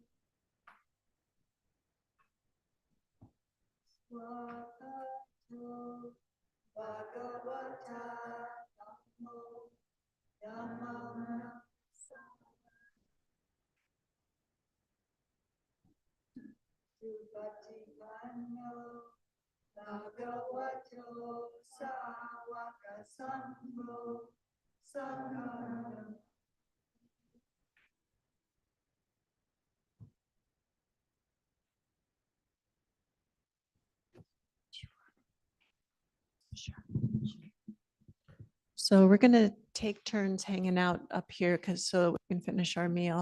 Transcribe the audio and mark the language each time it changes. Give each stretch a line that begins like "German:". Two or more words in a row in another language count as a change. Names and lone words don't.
Pali: Swakato Bhagavata Dhammo Dhammam Suvativanno Bhagavato Sāvaka Sangho Sangha.
English: So we're going to take turns hanging out up here because so we can finish our meal.